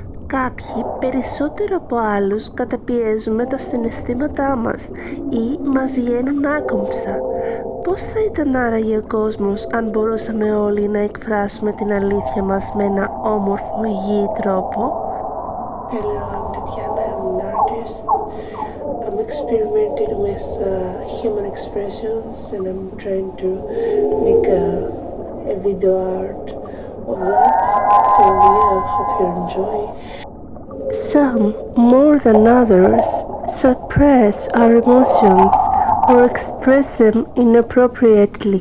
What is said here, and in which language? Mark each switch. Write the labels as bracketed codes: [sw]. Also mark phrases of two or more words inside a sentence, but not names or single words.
[el] Κάποιοι περισσότερο από άλλους καταπιέζουμε τα συναισθήματά μας ή μας βγαίνουν άκομψα. Πώς θα ήταν άραγε ο κόσμος αν μπορούσαμε όλοι να εκφράσουμε την αλήθεια μας με ένα όμορφο υγιή τρόπο? [en] Hello, I'm Tatiana. I'm an artist. I'm experimenting with human expressions and I'm trying to make a video art of that. So yeah, hope you enjoy. Some, more than others, suppress our emotions or express them inappropriately.